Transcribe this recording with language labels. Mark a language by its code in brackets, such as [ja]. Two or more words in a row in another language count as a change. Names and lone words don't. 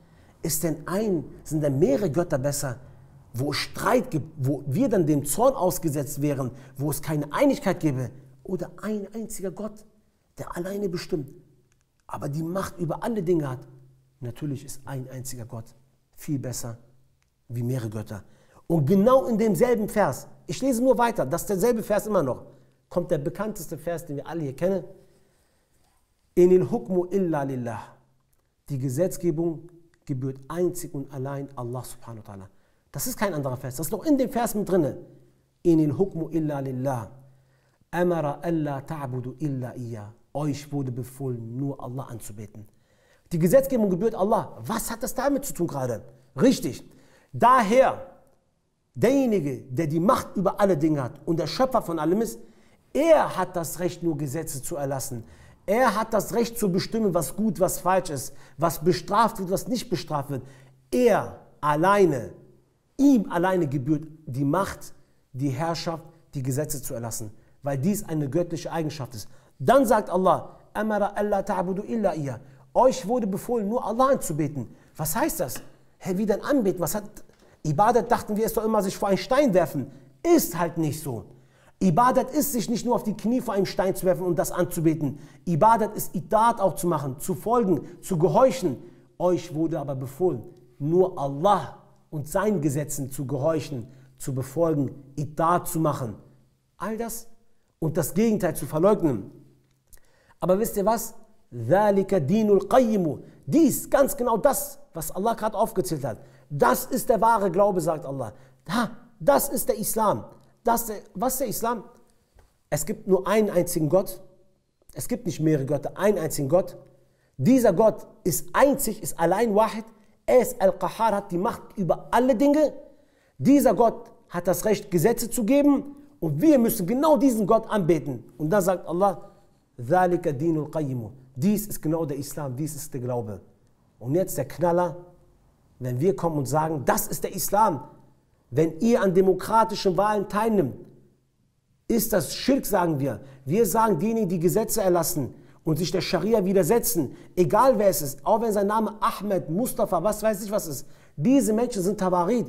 [de] Sind denn mehrere Götter besser wo es Streit gibt, wo wir dann dem Zorn ausgesetzt wären, wo es keine Einigkeit gäbe, oder ein einziger Gott, der alleine bestimmt, aber die Macht über alle Dinge hat. Natürlich ist ein einziger Gott viel besser wie mehrere Götter. Und genau in demselben Vers, ich lese nur weiter, das ist derselbe Vers immer noch, kommt der bekannteste Vers, den wir alle hier kennen. [ar] إن الحكم إلا لله. [de] Die Gesetzgebung gebührt einzig und allein Allah [ar] سبحانه وتعالى. [de] Das ist kein anderer Vers, das ist noch in dem Vers mit drin. [ar] إن الحكم إلا لله. أمر ألا تعبدوا إلا إياه. [de] Euch wurde befohlen, nur Allah anzubeten. Die Gesetzgebung gebührt Allah. Was hat das damit zu tun gerade? Richtig. Daher, derjenige, der die Macht über alle Dinge hat und der Schöpfer von allem ist, er hat das Recht, nur Gesetze zu erlassen. Er hat das Recht zu bestimmen, was gut, was falsch ist, was bestraft wird, was nicht bestraft wird. Er alleine, ihm alleine gebührt die Macht, die Herrschaft, die Gesetze zu erlassen, weil dies eine göttliche Eigenschaft ist. Dann sagt Allah, [ar] أمر ألا تعبدوا إلا إياه. [de] Euch wurde befohlen, nur Allah anzubeten. Was heißt das? Hey, wie denn anbeten? Was hat Ibadat, dachten wir, es doch immer sich vor einen Stein werfen. Ist halt nicht so. Ibadat ist, sich nicht nur auf die Knie vor einem Stein zu werfen und das anzubeten. Ibadat ist Idat auch zu machen, zu folgen, zu gehorchen. Euch wurde aber befohlen, nur Allah und seinen Gesetzen zu gehorchen, zu befolgen, Idat zu machen. All das und das Gegenteil zu verleugnen. Aber wisst ihr was? [ar] ذَلِكَ دِينُ الْقَيِّمُ. [de] Dies, ganz genau das, was Allah gerade aufgezählt hat. Das ist der wahre Glaube, sagt Allah. Das ist der Islam. Was ist der Islam? Es gibt nur einen einzigen Gott. Es gibt nicht mehrere Götter, einen einzigen Gott. Dieser Gott ist einzig, ist allein Wahid. Er ist Al-Qahar, hat die Macht über alle Dinge. Dieser Gott hat das Recht, Gesetze zu geben. Und wir müssen genau diesen Gott anbeten. Und da sagt Allah, [ar] ذَلِكَ دِينُ الْقَيِّمُ. [de] Dies ist genau der Islam, dies ist der Glaube. Und jetzt der Knaller, wenn wir kommen und sagen, das ist der Islam, wenn ihr an demokratischen Wahlen teilnimmt, ist das Schirk, sagen wir. Wir sagen, diejenigen, die Gesetze erlassen und sich der Scharia widersetzen, egal wer es ist, auch wenn sein Name Ahmed, Mustafa, was weiß ich was ist, diese Menschen sind Tawarit.